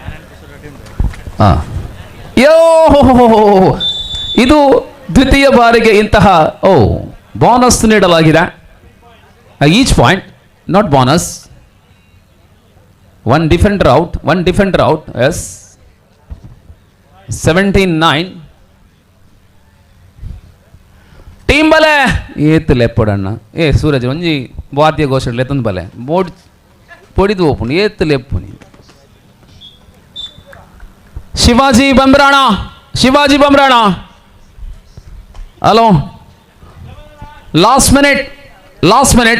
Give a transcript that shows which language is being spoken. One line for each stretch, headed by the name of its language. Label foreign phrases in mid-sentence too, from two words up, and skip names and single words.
Kannada: ಇದು ದ್ವಿತೀಯ ಬಾರಿಗೆ ಇಂತಹ ಬೋನಸ್ ನೀಡಲಾಗಿದೆ.
English: each point not bonus. one defender out. ಎಸ್ 17-9.
Tulu: ಟೀಮ್ ಬಲೆ ಏತ್ ಲೆಪ್ಪಡಣ್ಣ ಸೂರಜ್ ಒಂಜಿ ವಾದ್ಯ ಘೋಷಣೆ ಲೆತ್ತಂದು ಬಲೆ ಬೋಡ್ ಪೊಡಿದು ಓಪುಣಿ ಏತ್ ಲೆಪ್ಪುನಿ.
English: ಶಿವಾಜಿ ಬಂಬ್ರಾಣ hello last minute